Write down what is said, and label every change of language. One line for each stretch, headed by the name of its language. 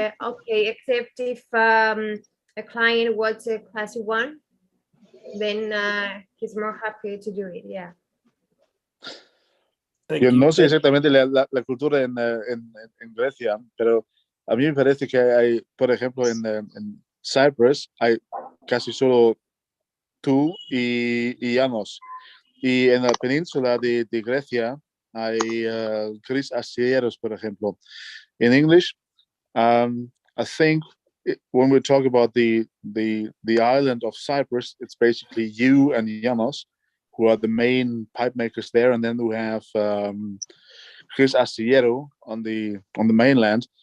English: Okay, except if a client wants a classic one, then he's more happy to do it. Yeah.
Spanish: Yo no sé exactamente la cultura en Grecia, pero a mí me parece que hay, por ejemplo, en Cyprus hay casi solo tú y Llanos. Y en la península de Grecia hay gris astilleros, por ejemplo.
English: In English, I think when we talk about the island of Cyprus, it's basically you and Llanos, who are the main pipe makers there, and then we have Chris Astillero on the mainland.